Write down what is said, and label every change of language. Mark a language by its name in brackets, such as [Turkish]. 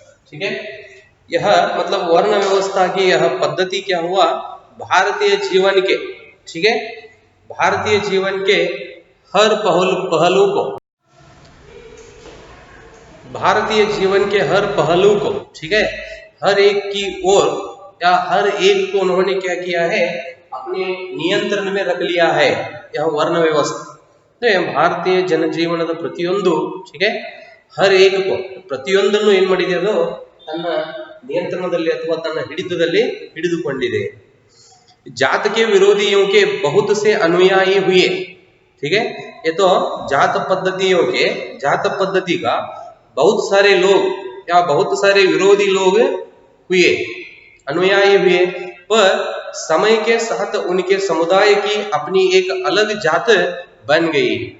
[Hindi] ठीक है। यह मतलब वर्ण व्यवस्था की यह पद्धति क्या हुआ, भारतीय जीवन के, ठीक है, भारतीय जीवन के हर पहलू को, भारतीय जीवन के हर पहलू को, ठीक है, हर एक की ओर या हर एक को उन्होंने क्या किया है, अपने नियंत्रण में रख लिया है, यह वर्ण व्यवस्था। [Kannada] ಭಾರತೀಯ ಜನಜೀವನದ ಪ್ರತಿಯೊಂದು, [Hindi] ठीक है, हर एक को [Kannada] ಪ್ರತಿಯೊಂದನ್ನು ಏನು ಮಾಡಿದೆ, ಅದು ತನ್ನ ನಿಯಂತ್ರಣದಲ್ಲಿ ಅಥವಾ ತನ್ನ ಹಿಡಿತದಲ್ಲಿ ಹಿಡಿದುಕೊಂಡಿದೆ। [Hindi] जात के विरोधियों के बहुत से अनुयायी हुए, ठीक है, ये तो जात पद्धतियों के, जात पद्धति का बहुत सारे लोग या बहुत सारे विरोधी लोग हुए, अनुयायी हुए, पर समय के साथ उनके समुदाय की अपनी एक अलग जात बन गई।